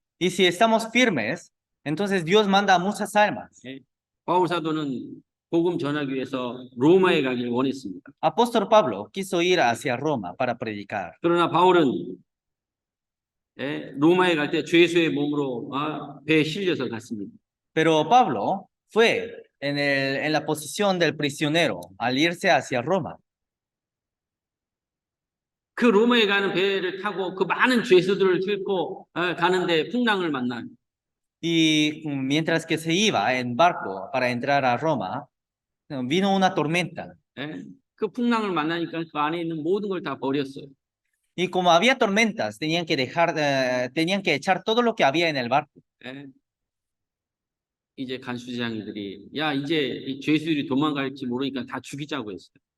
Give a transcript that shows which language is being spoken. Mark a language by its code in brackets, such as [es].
[es] Y si estamos firmes, entonces Dios manda a muchas almas. [ko] 바울 사도는 복음 전하기 위해서 로마에 가길 원했습니다. [es] Apóstol Pablo quiso ir hacia Roma para predicar. [ko] 그러나 바울은 로마에 갈 때 죄수의 몸으로 배에 실려서 갔습니다. [es] Pero Pablo fue en la posición del prisionero al irse hacia Roma. [ko] 그 로마에 가는 배를 타고 그 많은 죄수들을 싣고 가는데 풍랑을 만나요. [es] Y mientras que se iba en barco para entrar a Roma, vino una tormenta. [ko] 그 풍랑을 만나니까 그 안에 있는 모든 걸 다 버렸어요. [es] Y como había tormentas, tenían que echar todo lo que había en el barco. [ko] 이제 간수장이들이 야 이제 이 죄수들이 도망갈지 모르니까 다 죽이자고 했어요.